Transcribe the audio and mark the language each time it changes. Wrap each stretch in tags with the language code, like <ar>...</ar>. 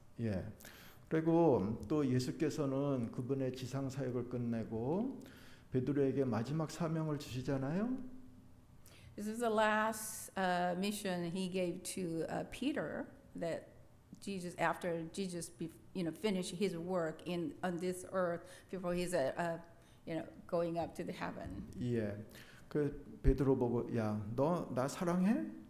<ko>예. 그리고 또 예수께서는 그분의 지상 사역을 끝내고 베드로에게 마지막 사명을 주시잖아요.</ko> <en>This is the last mission He gave to Peter. That Jesus, after Jesus, finished His work on this earth before He's going up to the heaven.</en> <ko>예. 그 베드로 보고 야, 너 나 사랑해?</ko>